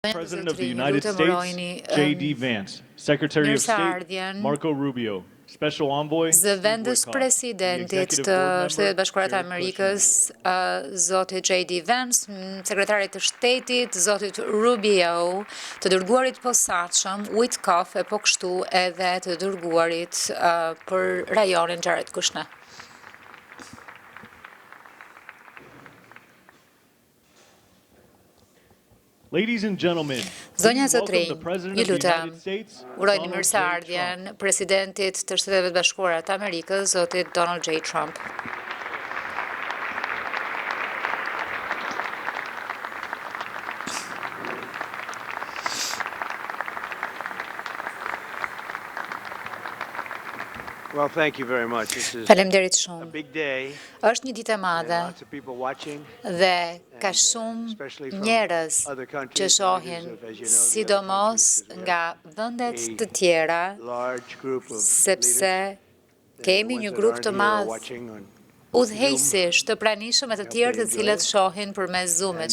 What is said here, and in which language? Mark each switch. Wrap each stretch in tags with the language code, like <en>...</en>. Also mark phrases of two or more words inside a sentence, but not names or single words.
<en>President of the United States, J.D. Vance, Secretary of State, Marco Rubio, Special Envoy,</en> <sq>Zëvendës presidentit të Shtetet Bashkuara të Amerikës, zoti J.D. Vance, sekretarit të shtetit, zotit Rubio, të dërguarit posaçëm, Witkoff e po kështu edhe të dërguarit për rajonin Jared Kushner.</sq> <en>Ladies and gentlemen,</en> <sq>Zonja Zotrinj, ju lutem, uroj një mirëseardhjen presidentit të Shtetet Bashkuara të Amerikës, zotit Donald J. Trump.</sq> <en>Well, thank you very much.</en> <sq>Faleminderit shumë. Është një ditë e madhe dhe ka shumë njerëz që shohin, sidomos nga vendet të tjera, sepse kemi një grup të madh udhëheqësish të pranishëm e të tjerë të cilët shohin përmes Zoom-it.</sq>